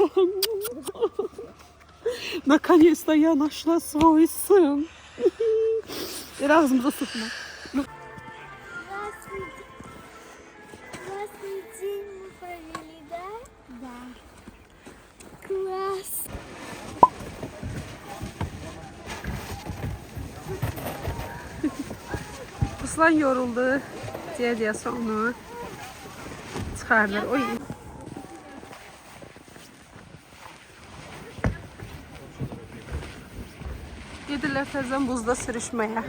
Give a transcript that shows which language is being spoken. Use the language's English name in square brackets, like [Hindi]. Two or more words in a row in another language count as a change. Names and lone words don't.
[Russian] Наконец-то я нашла свой сын. И разом засыпну. Классный день мы провели, да? Да. Класс. [Azerbaijani] Ruslan yoruldu. Diye onu çıxardır. Oy. Gedirlər təzən buzda sürüşməyə.